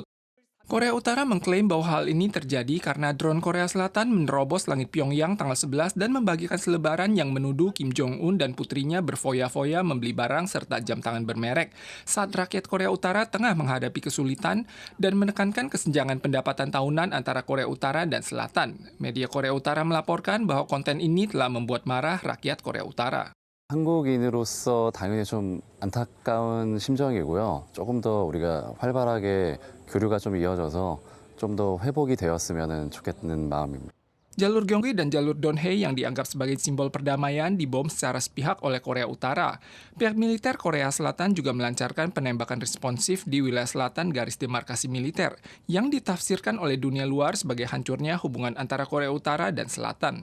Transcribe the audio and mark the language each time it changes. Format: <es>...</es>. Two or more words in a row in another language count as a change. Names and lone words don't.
<id>Korea Utara mengklaim bahwa hal ini terjadi karena drone Korea Selatan menerobos langit Pyongyang tanggal 11 dan membagikan selebaran yang menuduh Kim Jong-un dan putrinya berfoya-foya membeli barang serta jam tangan bermerek saat rakyat Korea Utara tengah menghadapi kesulitan dan menekankan kesenjangan pendapatan tahunan antara Korea Utara dan Selatan. Media Korea Utara melaporkan bahwa konten ini telah membuat marah rakyat Korea Utara.</id> <ko>한국인으로서 당연히 좀 안타까운 심정이고요. 조금 더 우리가 활발하게 교류가 좀 이어져서 좀 더 회복이 되었으면 좋겠는 마음입니다.</ko> <id>Jalur Gyeonggi dan jalur Donghae yang dianggap sebagai simbol perdamaian dibom secara sepihak oleh Korea Utara. Pihak militer Korea Selatan juga melancarkan penembakan responsif di wilayah selatan garis demarkasi militer yang ditafsirkan oleh dunia luar sebagai hancurnya hubungan antara Korea Utara dan Selatan.</id>